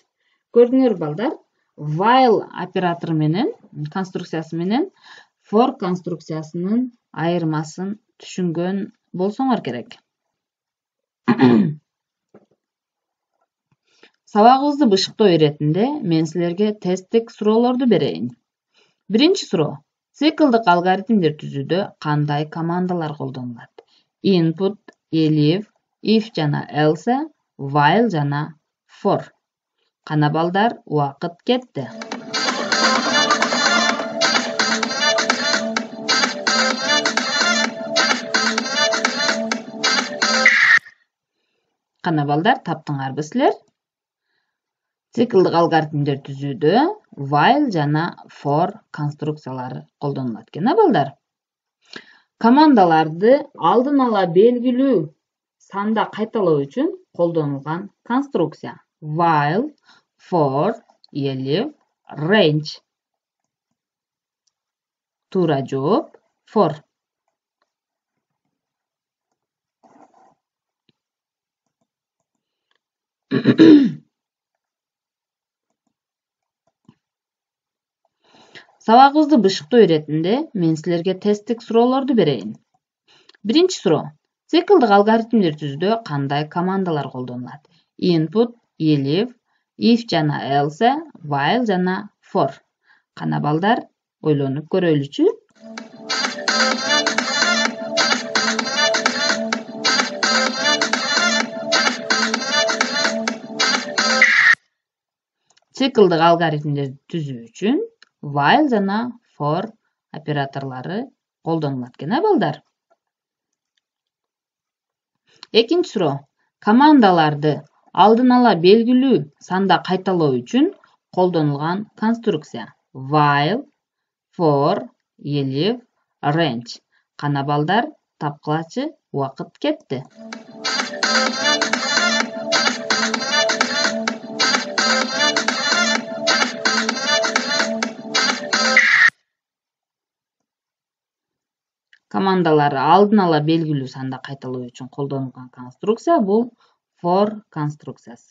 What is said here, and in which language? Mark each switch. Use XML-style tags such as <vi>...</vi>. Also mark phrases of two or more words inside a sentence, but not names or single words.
<ky>Көрдүңөр балдар, while оператору менен, конструкциясы менен for конструкциясынын айырмасын түшүнгөн болсоңор керек. Сабагыбызды бышыктоо иретинде мен силерге тесттик суроолорду берейин. Биринчи суроо. Циклдык алгоритмдер түзүүдө кандай командалар колдонулат?</ky> <en>Input, elif, if жана else, while жана for.</en> <ky>Кана балдар, убакыт кетти. Кана балдар, таптыңарбы силер? Циклдык алгоритмдер түзүүдө while жана for конструкциялары колдонулат экен, балдар. Командаларды алдын ала белгилүү санда кайталоо үчүн колдонулган конструкция.</ky> <en>While, for, elif, range.</en> <ky>Туура жооп for. Сабагыбызды бышыктоо иретинде мен силерге тесттик суроолорду берейин. Биринчи суроо. Циклдык алгоритмдер түзүүдө кандай командалар колдонулат?</ky> <en>Input, elif, if жана else, while жана for.</en> <ky>Кана балдар, ойлонуп көрөлүчү. Циклдык алгоритмдерди түзүү үчүн while жана for операторлору колдонулат экен, балдар. Экинчи суроо. Командаларды алдын ала белгилүү санда кайталоо үчүн колдонулган конструкция.</ky> <en>While, for, elif, range.</en> <ky>Кана балдар, тапкылачы, убакыт кетти. Командалары алдын ала белгилүү санда кайталоо үчүн колдонулган конструкция бул for конструкциясы.</ky>